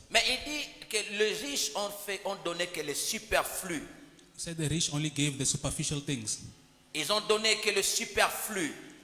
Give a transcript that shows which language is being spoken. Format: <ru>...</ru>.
<fr>Mais il dit que les riches ont donné que le superflu.</fr> <en>He said the rich only gave the superficial things.</en> <fr>Ils ont donné que le superflu.</fr>